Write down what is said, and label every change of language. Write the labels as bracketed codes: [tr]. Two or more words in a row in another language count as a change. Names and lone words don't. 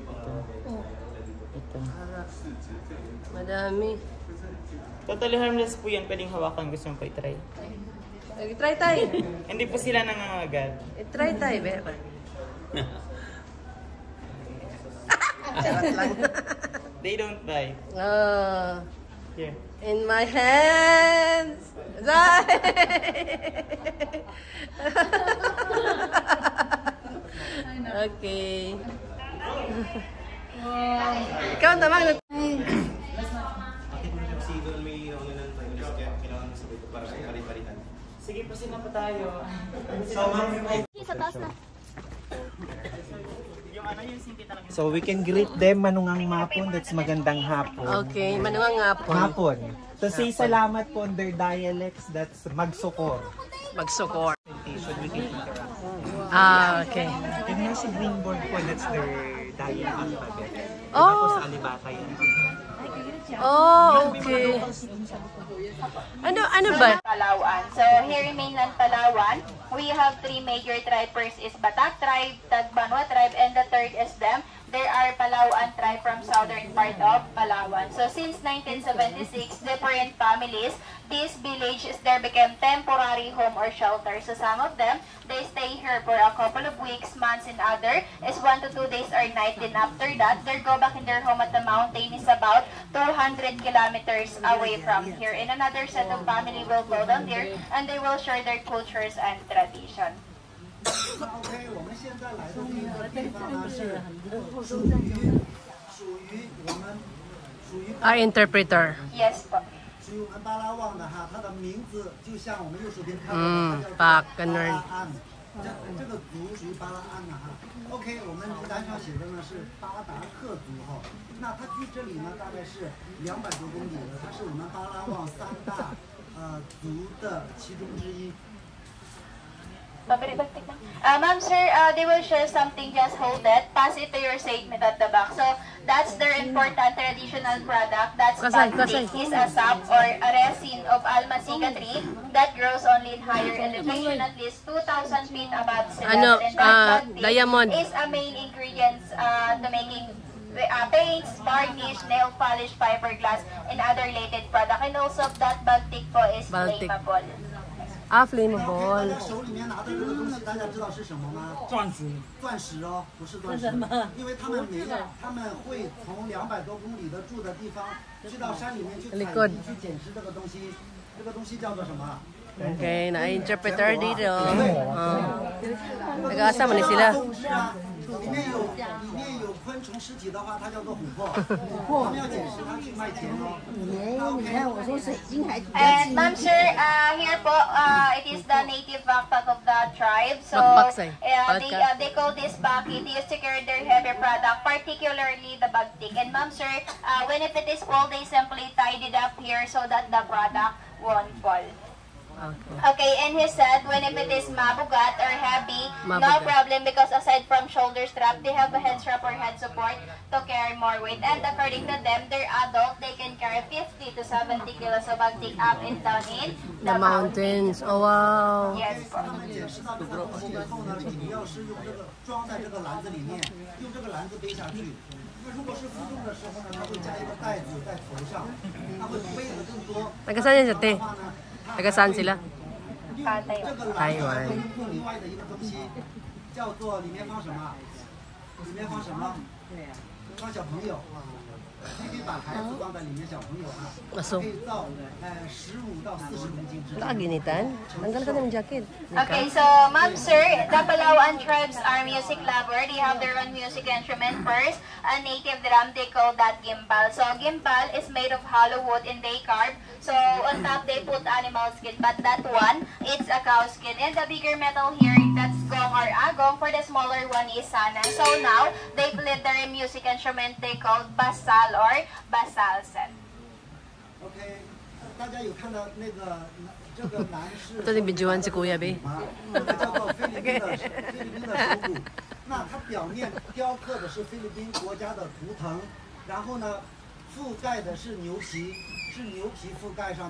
[tl] Ito. Madami. [en] Totally harmless [tl] po yan. Pwedeng hawakan. Gusto mo pa i-try. Try tayo. Hindi po sila nangangagat. Try tayo. Charot lang. [en] They don't bite. Here. In my hands. Okay. [tl] Ikaw naman. Sige, pasin na pa tayo. Sa taas na. [en] So we can greet them [tl] manungang mapon. [en] That's [tl] magandang hapon. Okay, manungang hapon. [en] Hapon. To say [tl] salamat po [en] on their dialects, that's magsukor. [tl] Magsukor. [en] We can interact. Okay. [tl] And yung sa [en] green board [tl] po, [en] that's their dialect alphabet. Oh. [tl] Iba po sa Alibata yan. Okay. Ano ba? Palawan. [en] So here in mainland Palawan, we have three major tribes. First is Batak tribe, Tagbanwa tribe, and the third is them. There are Palawan tribe from southern part of Palawan. So since 1976, different families, this village there became temporary home or shelter. So some of them, they stay here for a couple of weeks, months, and other is 1 to 2 days or night. Then after that, they go back in their home at the mountain is about 200 kilometers away from here. And another set of family will go down there and they will share their cultures and tradition. [zh] OK， 我们现在来的这个地方呢是属于我们 [en] interpreter. Yes po. [zh] 属于我们巴拉望的哈，它的名字就像我们右手边看到的，巴它叫巴拉安，这个族属于巴拉安的哈。OK， 我们名单上写的呢是巴达克族哈，那它距这里呢大概是200多公里的，它是我们巴拉望3大族的其中之一。 [en] Ma'am, sir, they will share something, just hold it. Pass it to your statement at the back. So, that's their important traditional product. That's bagtik. Is a sap or a resin of almasiga tree that grows only in higher elevation, at least 2,000 feet above sea level. And that diamond is a main ingredients to making paints, varnish, nail polish, fiberglass, and other related product. And also, that bagtik po is flammable. Flammable. [zh] 手里面拿的这个东西，大家知道是什么吗？钻石。钻石哦，不是钻石。因为他们会从200多公里的住的地方，去到山里面去采集、去捡拾这个东西。这个东西叫做什么？ [tl] Okay, na-interpreter dito. Nag-aasa mo ni sila. [zh] 里面有昆虫尸体的话，它叫做琥珀。我们要捡拾它去卖钱哦。你看，我说水晶还。 [en] And ma'am sir, here po, it is the native backpack of the tribe. So they call this bucket. They used to carry their heavy product, particularly the bagtik. And ma'am sir, when if it is full, they simply tied it up here so that the product won't fall. Okay, and he said when if it is mabugat or heavy, no problem, because aside from shoulder strap, they have a head strap or head support to carry more weight. And according to them, they're adult, they can carry 50 to 70 kilos of bagtik up and down in the mountains. Oh wow! Yes. [zh] 他们捡拾到这个东西以后呢，你要是用这个装在这个篮子里面，用这个篮子背下去。如果是负重的时候呢，它会加一个袋子在头上，它会背的更多。 [tl] Taga-saan yan sa te? Taga-saan sila? [zh] 这个篮子用另外的一个东西，叫做里面放什么？里面放什么？放小朋友。你可以把孩子放在里面，小朋友啊，可以造15到40公斤之。 [tl] Kaginitan? Tanggal ka ng jacket. [en] Okay, so ma'am sir, the Palawan tribes are music lover. They have their own music instrument first. A native drum, they call that gimbal. So gimbal is made of hollow wood and they carve. So on top they put animal skin, but that one, it's a cow skin. And the bigger metal here, that's gong or agong. For the smaller one is sana. So now they played their music instrument they call basal or basal set. [zh] Okay, 大家有看到那个这个男士？ [tl] Ito yung videoan si Kuya B. [zh] 叫做菲律宾的手鼓。那它表面雕刻的是菲律宾国家的图腾，然后呢，覆盖的是牛皮，是牛皮覆盖上。